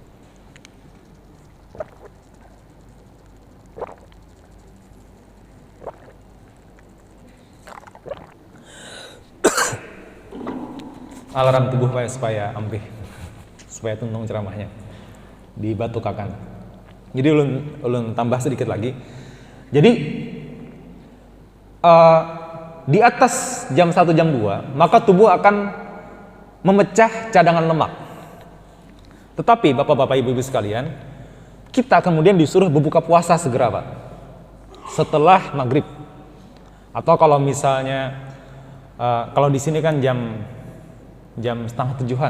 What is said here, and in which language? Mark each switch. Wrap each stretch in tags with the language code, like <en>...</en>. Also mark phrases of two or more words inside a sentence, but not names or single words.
<bjn>Alarm tubuh supaya ampih, supaya tuntung ceramahnya dibatukakan.</bjn> <id>Jadi ulun tambah sedikit lagi. Jadi di atas jam 1 jam 2 maka tubuh akan memecah cadangan lemak. Tetapi bapak-bapak ibu-ibu sekalian, kita kemudian disuruh berbuka puasa segera Pak, setelah maghrib. Atau kalau misalnya kalau di sini kan jam 6:30-an.</id>